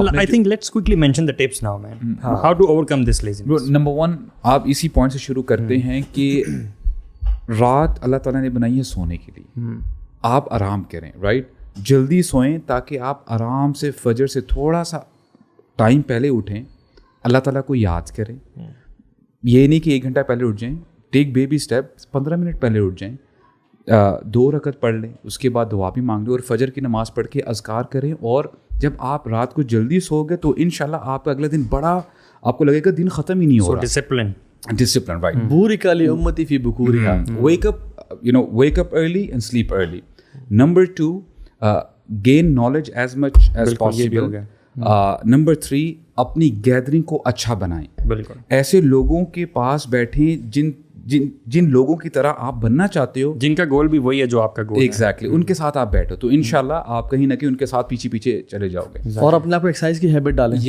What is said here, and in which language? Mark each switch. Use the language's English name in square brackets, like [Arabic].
[English] I think let's quickly mention the tips now, man. How to overcome this laziness. [Urdu] Number 1 آپ اسی point سے شروع کرتے ہیں کہ رات اللہ تعالیٰ نے بنائی ہے سونے کے لیے, آپ آرام کریں رائٹ, جلدی سوئیں تاکہ آپ آرام سے فجر سے تھوڑا سا ٹائم پہلے اٹھیں, اللہ تعالیٰ کو یاد کریں. یہ نہیں کہ 1 گھنٹہ پہلے اٹھ جائیں, [English] take baby step, [Urdu] 15 منٹ پہلے اٹھ جائیں, 2 رکعت پڑھ لیں, اس کے بعد دعا بھی مانگ لیں اور فجر کی نماز پڑھ کے اذکار کریں. اور جب آپ رات کو جلدی سو گے تو انشاءاللہ آپ کا اگلا دن بڑا آپ کو لگے گا دن ختم ہی نہیں ہو رہا. [English] Discipline right. [Arabic] بورک علی امتی فی بکورہا. [English] wake up early and sleep early. Number 2, gain knowledge as much as possible. Number 3, [Urdu] اپنی گیدرنگ کو اچھا بنائیں. بالکل ایسے لوگوں کے پاس بیٹھیں جن لوگوں کی طرح آپ بننا چاہتے ہو, جن کا گول بھی وہی ہے جو آپ کا گول ہے. ایگزیکٹلی ان کے ساتھ آپ بیٹھو تو انشاءاللہ آپ کہیں نہ کہیں ان کے ساتھ پیچھے چلے جاؤ گے. اور اپنے آپ کو ایکسرسائز کی ہیبٹ ڈالیں.